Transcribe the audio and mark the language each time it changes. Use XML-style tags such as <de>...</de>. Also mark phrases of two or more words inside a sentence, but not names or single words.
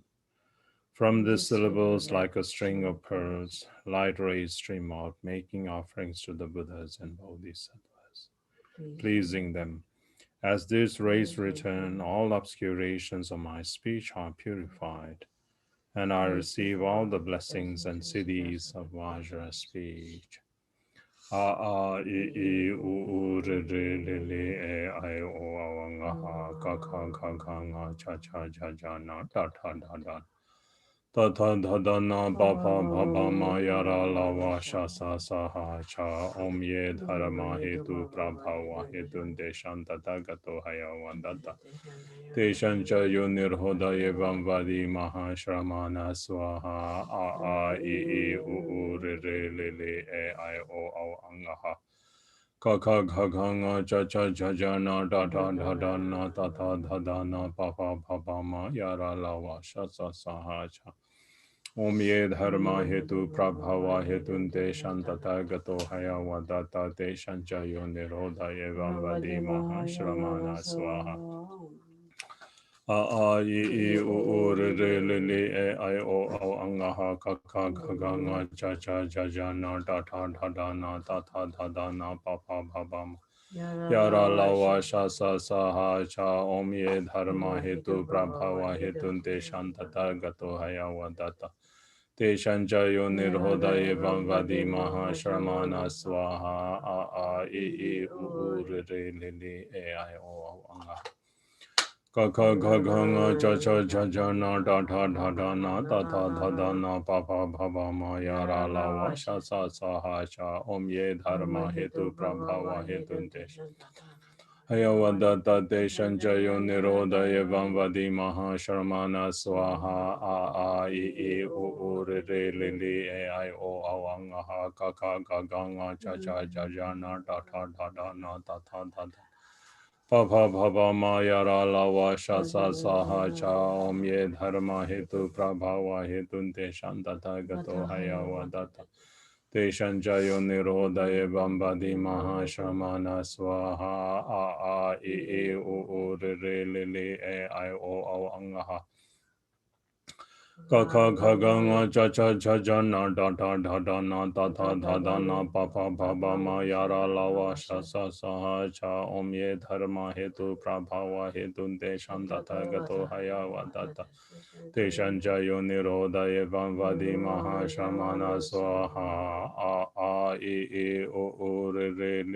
<en>From these syllables, like a string of pearls, light rays stream out, making offerings to the Buddhas and Bodhisattvas, pleasing them. As these rays return, all obscurations of my speech are purified, and I receive all the blessings and siddhis of Vajra speech.</en> <sa>अ आ इ ई उ ऊ ऋ ॠ ऌ ॡ ए ऐ ओ औ ङ ह क क ङ च च च च न ट ट ड ड त त द द न ब ब म य र ल व श ष स ह क्ष ॐ ये धर्मा हे तु प्रभवा हे तु देशन् तथा गतो ह्य वन्दत देशन् च यो निरोध एवं वादी महाश्रमण स्वाहा अ इ उ ऋ ॠ ऌ ॡ ए ऐ ओ औ ङ ह क क ग ग ङ च च च च न ड ड ड ड न ट ट ड ड न प प प प म य र ल व श ष स ह क्ष ॐ ये धर्मा हेतु प्रभवा हेतून् शान्तथा गतो ह्य वदत ते शञ्च यो निरोध एवं वादी महाश्रमण स्वाहा अ आ इ उ ऋ ॠ ऌ ॡ ए ऐ ओ औ अंअः क क क ग ङ च च च च न ट ट ड ड न त त द द न प प प प म यर लव शष सह क्ष ॐ ये धर्मा हेतु प्रभवा हेतून् ते शान्तथा गतो ह्य वदत ते शञ्चयो निरोध एवं वादी महाश्रमण स्वाहा अ इ उ ऋ ॠ ऌ ॡ ए ऐ ओ औ अंग क क ग ग ङ च च च च न ड ड ड ड न ट ट ड ड न प प प प म य र ल व श ष स ह क्ष ॐ ये धर्मा हेतु प्रभवा हेतु ते ह्यवदत ते शञ्चयो निरोध एवं वादी महाश्रमण स्वाहा अ इ उ ऋ ॠ ऌ ॡ ए ऐ ओ औअंअः क क ग ग ङ च च च च न ट ट ड ड न त त द द प प प प म य र ल व श ष स ह क्ष ॐ ये धर्मा हेतु प्रभवा हेतु ते शान्तथा गतो ह्य वदत ते शञ्चयो निरोध एवं वादी महाश्रमण स्वाहा अ इ उ ऋ ॠ ऌ ॡ ए ऐ ओ औ अंअः क क क ग ङ च च च च न ड ड ड ड न ड ड ड ड न da da da da na प प प प म य र ल व श ष स ह क्ष ॐ ये धर्मा हेतु प्रभवा हेतु देशन् तथा गतो ह्य व तथा देशन् च यो निरोध एवं वादी महा श्रमण स्वाहा अ आ ए ओ ऋ ॠ ऌ</sa>